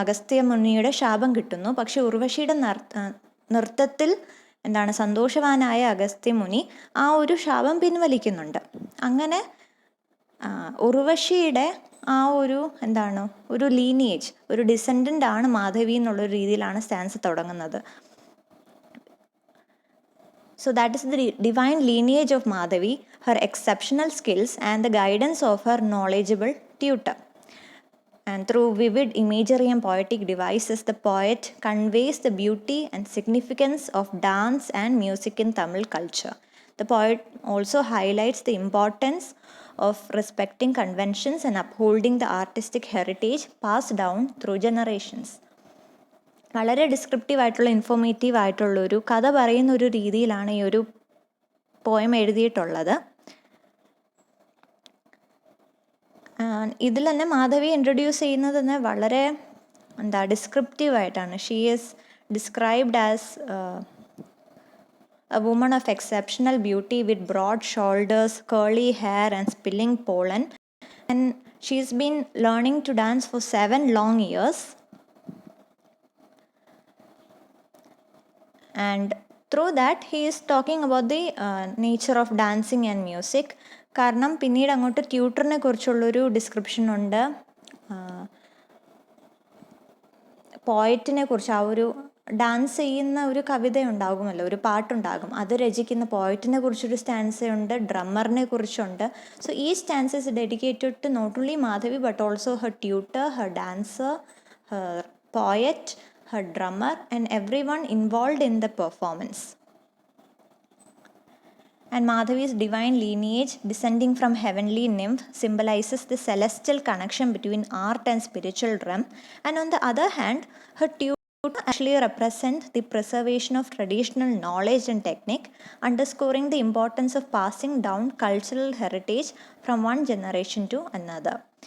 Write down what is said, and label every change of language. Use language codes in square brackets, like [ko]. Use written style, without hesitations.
[ml] അഗസ്ത്യ മുനിയുടെ ശാപം കിട്ടുന്നു. പക്ഷെ ഉർവശിയുടെ നൃത്തത്തിൽ സന്തോഷവാനായ അഗസ്ത്യ മുനി ആ ഒരു ശാപം പിൻവലിക്കുന്നുണ്ട്. അങ്ങനെ ഉർവശിയുടെ ആ ഒരു ലീനിയേജ്, ഒരു ഡിസെൻഡൻ്റ് ആണ് മാധവി എന്നുള്ളൊരു രീതിയിലാണ് സ്റ്റാൻസ് തുടങ്ങുന്നത്. [en] So that is the divine lineage of Madhavi, her exceptional skills and the guidance of her knowledgeable tutor. And through vivid imagery and poetic devices, the poet conveys the beauty and significance of dance and music in Tamil culture. The poet also highlights the importance of respecting conventions and upholding the artistic heritage passed down through generations. [ml] വളരെ descriptive ആയിട്ടുള്ള informative ആയിട്ടുള്ളൊരു കഥ പറയുന്ന ഒരു രീതിയിലാണ് ഈ ഒരു poem എഴുതിയിട്ടുള്ളത്. ഇതിൽ തന്നെ മാധവി ഇൻട്രൊഡ്യൂസ് ചെയ്യുന്നത് തന്നെ വളരെ ഡിസ്ക്രിപ്റ്റീവ് ആയിട്ടാണ്. [en] She is described as a woman of exceptional beauty with broad shoulders, curly hair and spilling pollen. And she is been learning to dance for 7 long years. And through that he is talking about the nature of dancing and music. [ml] കാരണം പിന്നീട് അങ്ങോട്ട് ട്യൂട്ടറിനെ കുറിച്ചുള്ളൊരു description ഉണ്ട്. പോയറ്റിനെ കുറിച്ച്, ആ ഒരു dance ചെയ്യുന്ന ഒരു കവിത ഉണ്ടാകുമല്ലോ, ഒരു പാട്ടുണ്ടാകും, അത് രചിക്കുന്ന പോയറ്റിനെ കുറിച്ചൊരു സ്റ്റാൻസയുണ്ട്, ഡ്രമ്മറിനെ കുറിച്ചുണ്ട്. [en] So ഈ stanza is dedicated to not only Madhavi but also her tutor, her dancer, her poet, her drummer and everyone involved in the performance. And Madhavi's divine lineage descending from heavenly nymph symbolizes the celestial connection between art and spiritual realm. And on the other hand, her tutor actually represent the preservation of traditional knowledge and technique, underscoring the importance of passing down cultural heritage from one generation to another.